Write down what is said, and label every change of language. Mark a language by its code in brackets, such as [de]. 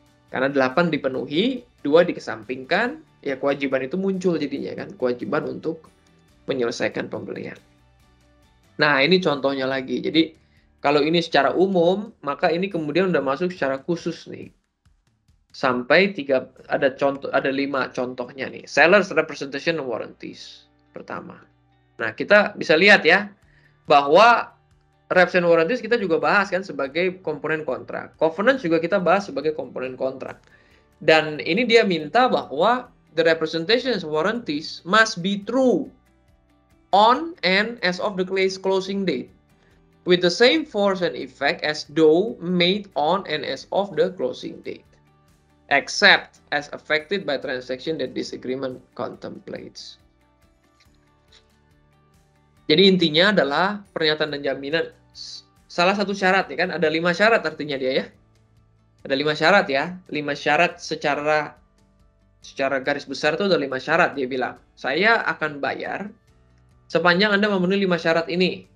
[id] Karena 8 dipenuhi, 2 dikesampingkan, ya kewajiban itu muncul jadinya kan. Kewajiban untuk menyelesaikan pembelian. Nah, ini contohnya lagi. Jadi, kalau ini secara umum, maka ini kemudian udah masuk secara khusus nih. Sampai ada 5 contohnya nih. Seller's representation warranties. Pertama. Nah, kita bisa lihat ya, bahwa reps and warranties kita juga bahas kan sebagai komponen kontrak. Covenants juga kita bahas sebagai komponen kontrak. Dan ini dia minta bahwa [en] the representation warranties must be true on and as of the closing date, with the same force and effect as though made on and as of the closing date, except as affected by transaction that this agreement contemplates. [id] Jadi intinya adalah pernyataan dan jaminan. Salah satu syarat ya kan, ada 5 syarat artinya dia ya. Ada 5 syarat ya, 5 syarat secara garis besar itu ada 5 syarat dia bilang. Saya akan bayar sepanjang Anda memenuhi 5 syarat ini.